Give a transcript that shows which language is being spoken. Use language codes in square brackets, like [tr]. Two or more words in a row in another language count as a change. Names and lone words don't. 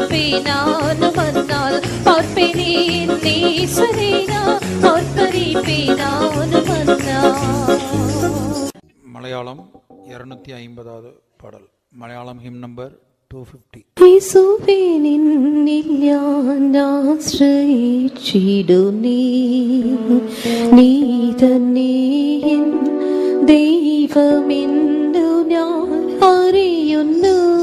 [ta] நானும் வந்தால் பார்ப்பேனே நேசரே நான் ஆர்ப்பரிப்பேன் நானும் வந்தால். மலையாளம் 250வது பாடல். [ml] മലയാളം [en] hymn number [ml] 250. യേശുവേ നിന്നിൽ ഞാൻ ആശ്രയിച്ചിടുന്നേ, നീ തന്നെ എൻ ദൈവമെന്നു ഞാൻ അറിയുന്നു.